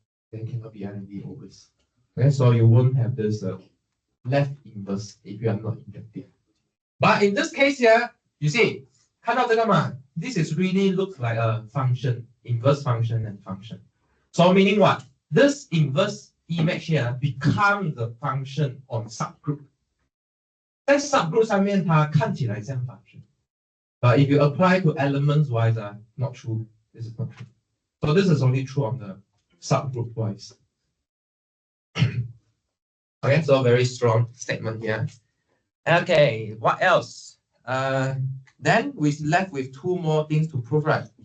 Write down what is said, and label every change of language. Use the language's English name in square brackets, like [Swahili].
[English] There cannot be anything always. Okay, so you won't have this left inverse if you are not injective. But in this case here, you see, [Chinese] 看到这个吗? [English] This is really looks like a function, inverse function and function. So meaning what? This inverse image here becomes the function on subgroup. [Chinese] 在 subgroup 上面它看起来像 function. [English] But if you apply to elements wise, not true. This is not true. So this is only true on the subgroup wise. Okay, so very strong statement here. Okay, what else? Then we left with two more things to prove, right?